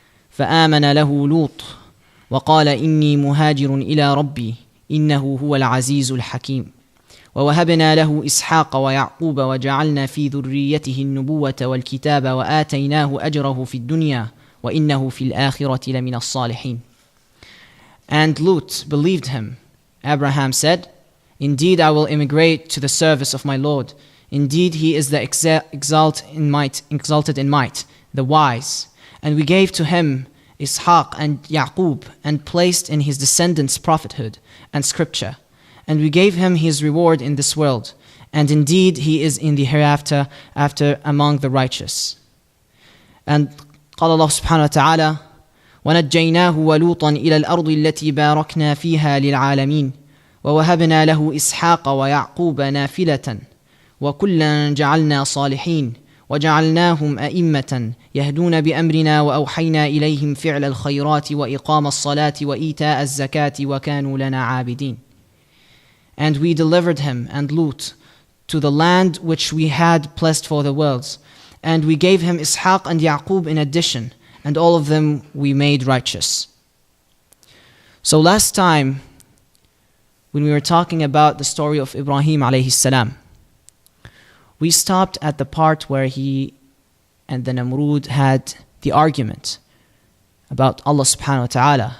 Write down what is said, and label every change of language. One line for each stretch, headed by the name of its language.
Arabic: فآمن له لوط وقال إني مهاجر إلى ربي إنه هو العزيز الحكيم. ووهبنا له إسحاق ويعقوب وجعلنا في ذريته النبوة والكتاب وآتيناه أجره في الدنيا وإنه في الآخرة لمن الصالحين.
English: And Lut believed him. Abraham said, Indeed, I will immigrate to the service of my Lord. Indeed, he is the exalted in might, the wise. And we gave to him Ishaq and Yaqub, and placed in his descendants prophethood and scripture. And we gave him his reward in this world, and indeed he is in the hereafter among the righteous.
Arabic: And قال الله سبحانه وتعالى: ونجيناه ولوطا إلى الأرض التي باركنا فيها للعالمين ووهبنا له إسحاق ويعقوب نافلة وكلا جعلنا صالحين وجعلناهم أئمة يهدون بأمرنا وأوحينا إليهم فعل الخيرات وإقام الصلاة وإيتاء الزكاة وكانوا لنا عابدين.
English: And we delivered him and Lut to the land which we had blessed for the worlds, and we gave him Ishaq and Yaqub in addition, and all of them we made righteous. So last time, when we were talking about the story of Ibrahim alayhi salam, we stopped at the part where he and the Namrud had the argument about Allah subhanahu wa ta'ala.